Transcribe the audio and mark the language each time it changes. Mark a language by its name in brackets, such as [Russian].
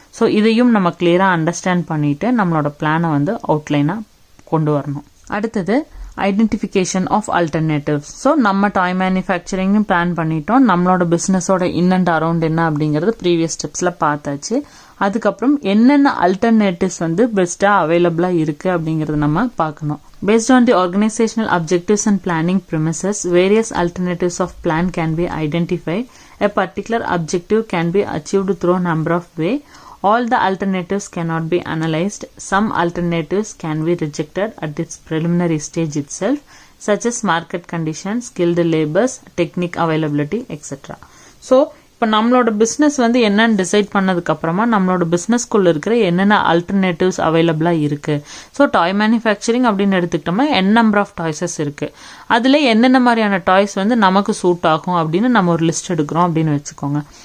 [Tamil] So இதையும் நம்ம கிளியராக அண்டர்ஸ்டாண்ட் பண்ணிட்டு நம்மளோட பிளானை வந்து அவுட்லைனாக கொண்டு வரணும். அடுத்தது [English] Identification of alternatives. [Tamil] ஸோ நம்ம டாய் மேனுஃபேக்சரிங்னு பிளான் பண்ணிட்டோம். நம்மளோட பிஸ்னஸோட இன் அண்ட் அரௌண்ட் என்ன அப்படிங்கிறது ப்ரீவியஸ் ஸ்டெப்ஸில் பார்த்தாச்சு. அதுக்கப்புறம் என்னென்ன ஆல்டர்னேட்டிவ்ஸ் வந்து பெஸ்ட்டாக அவைலபிளாக இருக்குது அப்படிங்கிறது நம்ம பார்க்கணும். [English] Based on the organizational objectives and planning premises, various alternatives of plan can be identified. A particular objective can be achieved through a number of ways. All the alternatives cannot be analyzed. Some alternatives can be rejected at its preliminary stage itself, such as market conditions, skilled laborers, technique availability, etc. [Tamil] So, இப்போ நம்மளோட business வந்து என்னன்னு decide பண்ணதுக்கு அப்புறமா நம்மளோட பிஸ்னஸ்குள்ள இருக்கிற என்னென்ன alternatives அவைலபிளாக இருக்கு. ஸோ டாய் மேனுஃபேக்சரிங் அப்படின்னு எடுத்துக்கிட்டோம்னா நம்பர் ஆஃப் டாய்ஸஸ் இருக்கு. அதில் என்னென்ன மாதிரியான டாய்ஸ் வந்து நமக்கு சூட் ஆகும் அப்படின்னு நம்ம ஒரு லிஸ்ட் எடுக்கிறோம் அப்படின்னு வச்சுக்கோங்க.